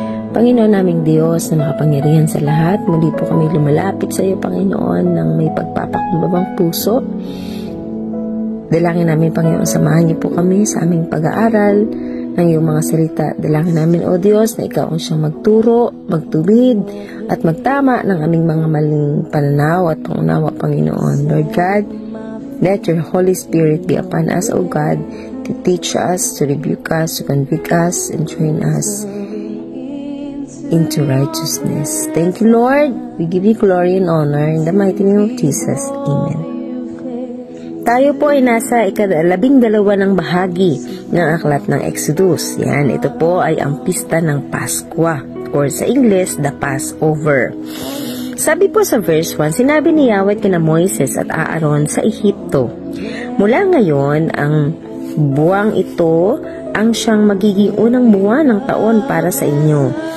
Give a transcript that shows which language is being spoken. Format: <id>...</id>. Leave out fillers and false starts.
<tl>Panginoon naming Diyos na makapangyarihan sa lahat, muli po kami lumalapit sa iyo, Panginoon, ng may pagpapakumbabang puso. Dalangin namin, Panginoon, samahan niyo po kami sa aming pag-aaral ng iyong mga salita. Dalangin namin, O Diyos, na ikaw ang siyang magturo, magtuwid, at magtama ng aming mga maling pananaw at pangunawa, Panginoon.</tl> <en>Lord God, let your Holy Spirit be upon us, O God, to teach us, to rebuke us, to convict us, and train us into righteousness. Thank you, Lord. We give you glory and honor in the mighty name of Jesus. Amen.</en> <tl>Tayo po ay nasa ika-12 ng bahagi ng aklat ng Exodus. Yan, ito po ay ang pista ng Paskwa, or sa English, the Passover. Sabi po sa verse 1, sinabi ni Yahweh kina Moises at Aaron sa Ehipto, mula ngayon, ang buwang ito ang siyang magiging unang buwan ng taon para sa inyo.</tl>